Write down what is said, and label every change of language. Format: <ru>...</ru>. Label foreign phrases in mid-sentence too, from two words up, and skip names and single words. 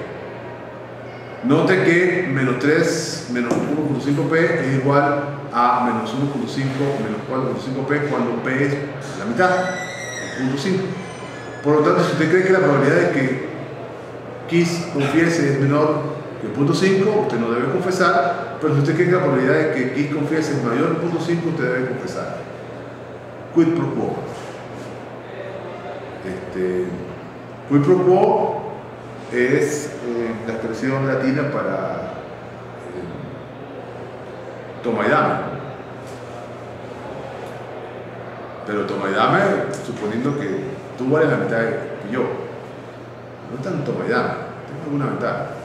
<es>Note que menos 3 menos 1.5p es igual a menos 1.5 menos 4.5p cuando p es la mitad, 0.5. Por lo tanto, si usted cree que la probabilidad de que X confiese es menor que 0.5, usted no debe confesar, pero si usted cree que la probabilidad de que X confiese es mayor que 0.5, usted debe confesar.</es> <la>Quid pro quo. Quid pro quo</la> <es>es la expresión latina para toma y dame. Pero toma y dame suponiendo que tú vales la mitad que yo. No es tan toma y dame, tengo alguna ventaja.</es>